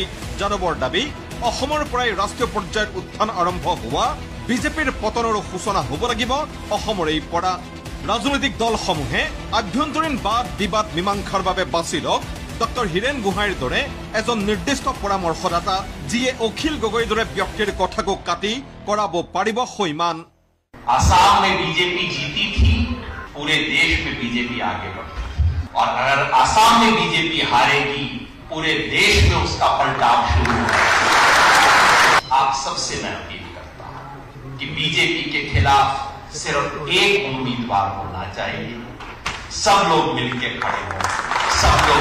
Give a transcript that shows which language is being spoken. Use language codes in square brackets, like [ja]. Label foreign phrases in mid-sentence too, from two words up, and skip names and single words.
[as] যাদৱৰ দাবী, অসমৰ পৰাই ৰাষ্ট্ৰীয় পৰ্যায়ত উত্থান আৰম্ভ হোৱা বিজেপিৰ পতনৰো সূচনা হ'ব লাগিব অসমৰেই পৰা। ৰাজনৈতিক দলসমূহে আভ্যন্তৰীণ বাদ বিবাদ মীমাংসাৰ বাবে বাছি লওক ডক্টৰ হীৰেন গোহাঁইৰ দৰে এজন নিৰ্দিষ্ট পৰামৰ্শদাতা, যিয়ে অখিল গগৈৰ দৰে ব্যক্তিৰ কথাকো কাটি কৰাব পাৰিব সৈমান। [hi] आसाम में बीजेपी जीती थी, पूरे देश में बीजेपी आगे बढ़ी, और अगर आसाम में बीजेपी हारेगी, पूरे देश में उसका पलटाव शुरू होगा। सबसे मैं अपील करता हूं कि बीजेपी के खिलाफ सिर्फ एक उम्मीदवार होना चाहिए, सब लोग मिलकर खड़े हों, सब लोग।